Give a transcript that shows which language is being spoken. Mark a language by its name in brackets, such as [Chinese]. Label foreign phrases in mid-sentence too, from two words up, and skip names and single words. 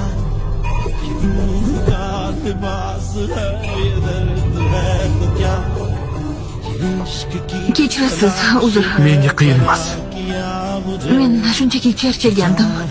[Hindi] ये रूह का लिबास है ये दर्द है तो क्या ये इश्क की [Uzbek] Kechirasiz, uzr. Menga qiyin emas. [Hindi] किया मुझे [Uzbek] Men shunchaki charchagandim.